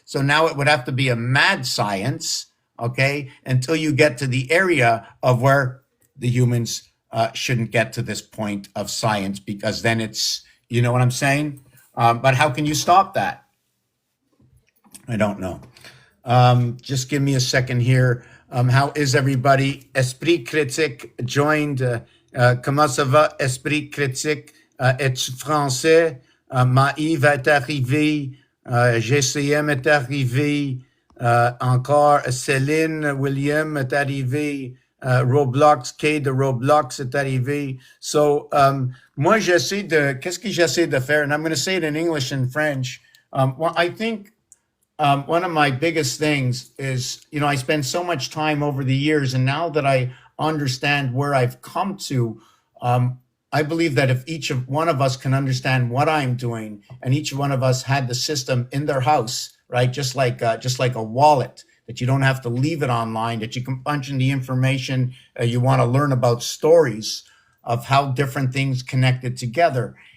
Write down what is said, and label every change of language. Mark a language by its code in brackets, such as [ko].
[en] So now it would have to be a mad science, okay, until you get to the area of where the humans shouldn't get to this point of science, because then it's, you know what I'm saying? But how can you stop that? I don't know. Just give me a second here. How is everybody? Esprit Critique joined. [fr] Comment ça va, Esprit Critique? Es-tu français? Maïve est arrivé. GCM est arrivé. Encore Céline William est arrivé. Roblox, K de Roblox est arrivé. So, moi, qu'est-ce que j'essaie de faire? [en] And I'm going to say it in English and French. Well, I think one of my biggest things is, I spend so much time over the years, and now that I understand where I've come to, I believe that if each one of us can understand what I'm doing, and each one of us had the system in their house, right, just like a wallet, that you don't have to leave it online, that you can punch in the information you want to learn about stories of how different things connected together.